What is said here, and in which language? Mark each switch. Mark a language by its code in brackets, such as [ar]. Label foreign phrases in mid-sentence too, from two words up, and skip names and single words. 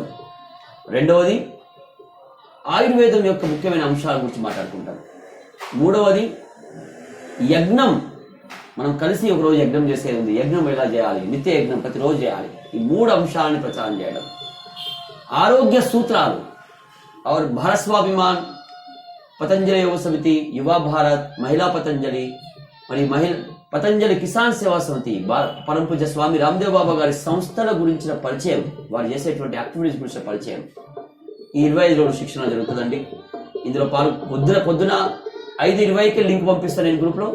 [te] రెండవది ఆయుర్వేదం యొక్క ముఖ్యమైన అంశాల గురించి మాట్లాడుకుంటాం. మూడవది యజ్ఞం, మనం కలిసి ఒకరోజు యజ్ఞం చేసేది ఉంది. యజ్ఞం ఎలా చేయాలి, నిత్య యజ్ఞం ప్రతిరోజు చేయాలి. ఈ 3 అంశాలని ప్రచారం చేయడం. ఆరోగ్య సూత్రాలు, [hi] और भारत स्वाभिमान, [te] పతంజలి యోగ సమితి, యువ భారత్, మహిళా పతంజలి మరియు పతంజలి కిసాన్ సేవా సమితి, పరమ పూజ్య స్వామి రామ్దేవ్ బాబా గారి సంస్థల గురించిన పరిచయం, వారు చేసేటువంటి యాక్టివిటీస్ గురించిన పరిచయం ఈ 25 రోజుల శిక్షణ జరుగుతుందండి. ఇందులో పొద్దున 5:20కి లింక్ పంపిస్తాను నేను గ్రూప్లో.